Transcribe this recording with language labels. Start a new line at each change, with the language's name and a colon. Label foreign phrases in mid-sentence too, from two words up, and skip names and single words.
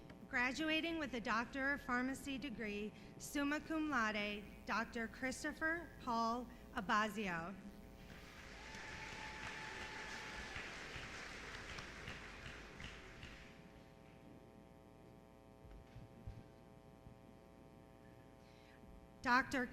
English: Graduating with a Doctor of Pharmacy degree,
Latin: summa cum laude,
English: Dr. Christopher Paul Abazio. Dr.